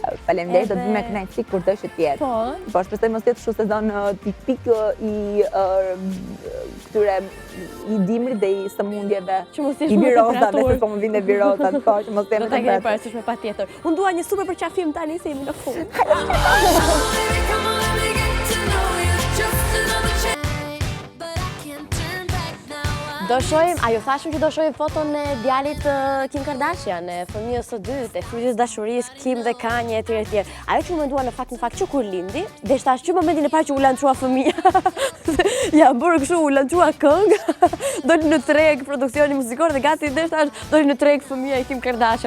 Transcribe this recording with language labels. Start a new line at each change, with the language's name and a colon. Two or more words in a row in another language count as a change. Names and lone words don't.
Albanian: Faleminderit, do të Edhe- vi me kënaqësi kurdo që të jetë. Po. Po, shpresoj mos jetë kështu sezon tipik i këtyre i dimrit dhe i sëmundjeve. Që mos jesh i me virozave, temperaturë. se po më vinë virozat, po, që mos Do jemi ta keni temperaturë. parasysh me patjetër. Unë dua një super përqafim tani se jemi në fund.
English: Baby, come on, let me get to know you. Just another chance. But I can't turn back now.
Albanian: Do shohim, ajo thashëm që do shohim foton e djalit Kim Kardashian, e fëmijës së dytë, e fytyrës dashurisë Kim dhe Kanye etj etj. Ajo që më mendua në fakt që kur lindi, deshtash që momentin e parë që u lançua fëmia. Ja bërë kështu u lançua këngë, doli në treg produksioni muzikor dhe gati deshtash doli në treg fëmia e Kim Kardashian.